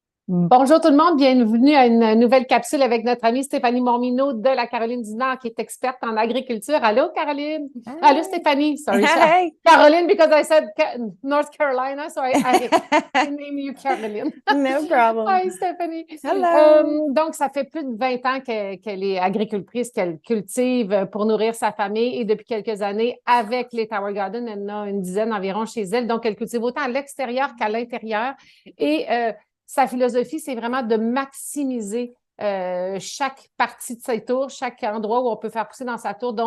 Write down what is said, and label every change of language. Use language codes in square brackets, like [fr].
[fr] Bonjour tout le monde, bienvenue à une nouvelle capsule avec notre amie Steffanie Mormino de la Caroline du Nord qui est experte en agriculture. Allô Caroline? Allô [en] Hi. Stéphanie, sorry. Hi. Caroline because I said North Carolina, so I name you Caroline. No problem. Hi Stéphanie. Hello. [fr] Donc, ça fait plus de 20 ans qu'elle est agricultrice, qu'elle cultive pour nourrir sa famille et depuis quelques années, avec les Tower Garden, elle en a une dizaine environ chez elle. Donc, elle cultive autant à l'extérieur qu'à l'intérieur. Et sa philosophie, c'est vraiment de maximiser chaque partie de sa tour, chaque endroit où on peut faire pousser dans sa tour.